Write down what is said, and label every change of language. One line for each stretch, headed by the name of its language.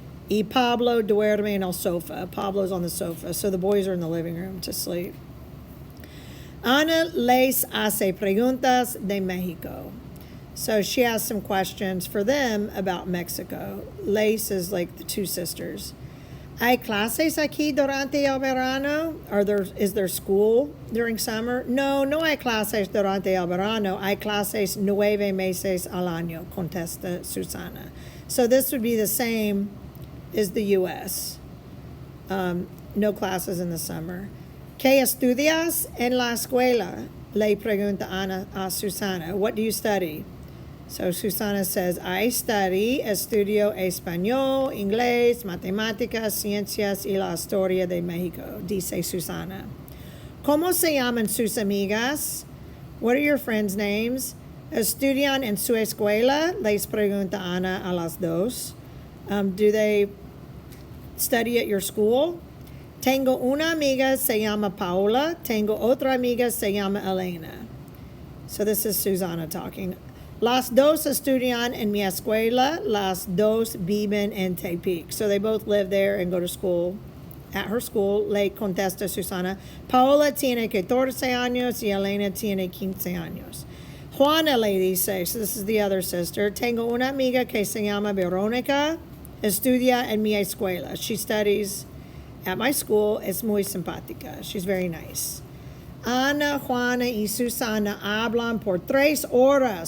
Spanish: Y Pablo duerme en el sofa.
English: Pablo's on the sofa. So the boys are in the living room to sleep.
Spanish: Ana les hace preguntas de Mexico.
English: So she has some questions for them about Mexico. Les is like the 2 sisters.
Spanish: ¿Hay clases aquí durante el verano?
English: Is there school during summer?
Spanish: No, no hay clases durante el verano. Hay clases 9 meses al año, contesta Susana.
English: So this would be the same as the U.S. No classes in the summer.
Spanish: ¿Qué estudias en la escuela? Le pregunta Ana a Susana.
English: What do you study? So Susana says,
Spanish: I estudio español, inglés, matemáticas, ciencias y la historia de México, dice Susana. ¿Cómo se llaman sus amigas?
English: What are your friends' names?
Spanish: ¿Estudian en su escuela? Les pregunta Ana a las 2.
English: Do they study at your school?
Spanish: Tengo una amiga, se llama Paola. Tengo otra amiga, se llama Elena.
English: So this is Susana talking.
Spanish: Las 2 estudian en mi escuela. Las 2 viven en Tepic.
English: So they both live there and go to school. At her school,
Spanish: le contesta Susana. Paola tiene 14 años y Elena tiene 15 años. Juana le dice,
English: so this is the other sister,
Spanish: tengo una amiga que se llama Verónica. Estudia en mi escuela.
English: She studies at my school.
Spanish: Es muy simpática.
English: She's very nice.
Spanish: Ana, Juana, y Susana hablan por 3 horas.